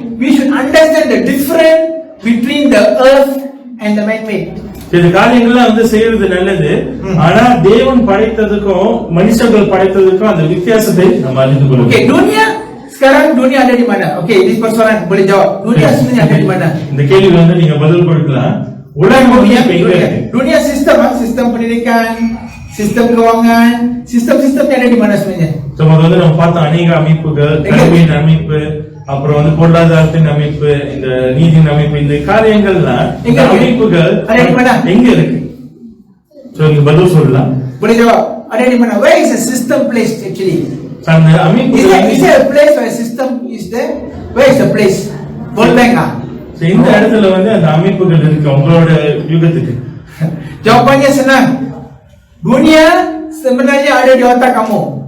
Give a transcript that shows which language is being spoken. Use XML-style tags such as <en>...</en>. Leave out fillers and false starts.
<en>We should understand the difference between the earth and the man-made.</en> <ta>இந்த காரியங்கள்லாம் வந்து செய்யறது நல்லது, ஆனா தேவன் படைத்ததுக்கும் மனுஷர்கள் படைத்ததுக்கும் அந்த வித்தியாசத்தை நம்ம அறிந்து கொள்ளணும்.</ta> <ms>Okay, sekarang dunia ada di mana? Okay, ini persoalan boleh jawab. Dunia sebenarnya ada di mana?</ms> <ta>இந்த கேள்விக்கு வந்து நீங்க பதில் கொடுக்கலாம். உலகம் எங்க இருக்கு?</ta> <ms>Dunia sistem pendidikan, sistem keuangan, sistem ada di mana sebenarnya?</ms> <ta>வந்து நம்ம பார்த்த அநேக அமைப்புகள், கல்வியின் அமைப்பு, அப்புறம் வந்து பொருளாதாரத்தின் அமைப்பு, இந்த நீதியின் அமைப்பு, இந்த காரியங்கள்லாம் இந்த அமைப்புகள் எங்க இருக்கு? நீங்க பதில் சொல்லலாம்.</ta> <ms>boleh jawab. Ada di mana?</ms> <en>Where is the system placed actually?</en> <ta>அந்த அமைப்பு</ta> <en>is there a place where system is there? Where is the place? World Bank ah.</en> <ta>இந்த இடத்துல வந்து அந்த அமைப்புகள் இருக்கு உங்களோட யுகத்துக்கு.</ta> <ms>Jawapannya senang. Dunia sebenarnya ada di otak kamu.</ms>